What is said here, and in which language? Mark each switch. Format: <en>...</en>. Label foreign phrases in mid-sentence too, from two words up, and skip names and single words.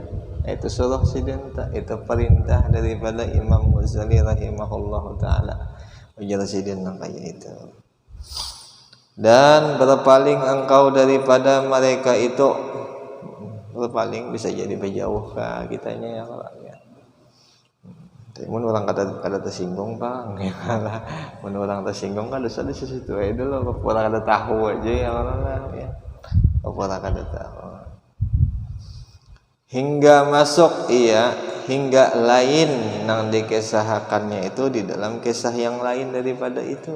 <id>Itu suruh sidenta, itu perintah daripada Imam Ghazali</id> <ar>رحمه الله تعالى.</ar> <bjn>Ujar sidin kayak itu.</bjn> <id>Dan berpaling engkau daripada mereka itu, berpaling bisa jadi berjauh ke kitanya ya kalau ya.</id> <bjn>Mun orang kada tersinggung bang, ya lah. Mun orang tersinggung kan dosa di situ aja dulu, orang kada tahu aja ya orang ya. Orang kada tahu.</bjn> <id>Hingga masuk hingga lain nang dikesahakannya itu di dalam kisah yang lain daripada itu.</id>